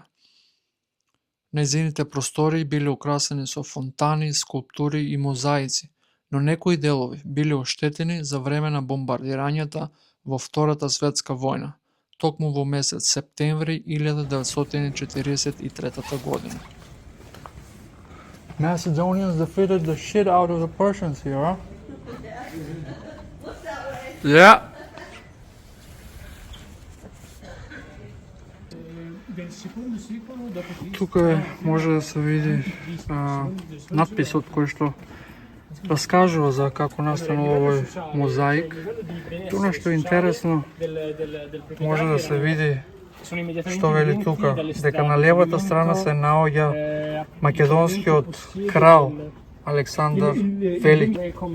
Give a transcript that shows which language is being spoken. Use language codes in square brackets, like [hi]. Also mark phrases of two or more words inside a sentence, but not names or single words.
[mk] Нејзините простории биле украсени со фонтани, скулптури и мозаици, но некои делови биле оштетени за време на бомбардирањата во Втората светска војна, токму во месец септември 1943 година. [en] Macedonians defeated the shit out of the Persians here, huh? Yeah. [mk] Тука може да се види надписот кој што раскажува за како настанал овој мозаик. Тоа што е интересно може да се види што вели тука, дека на левата страна се наоѓа македонскиот крал Александар Велики.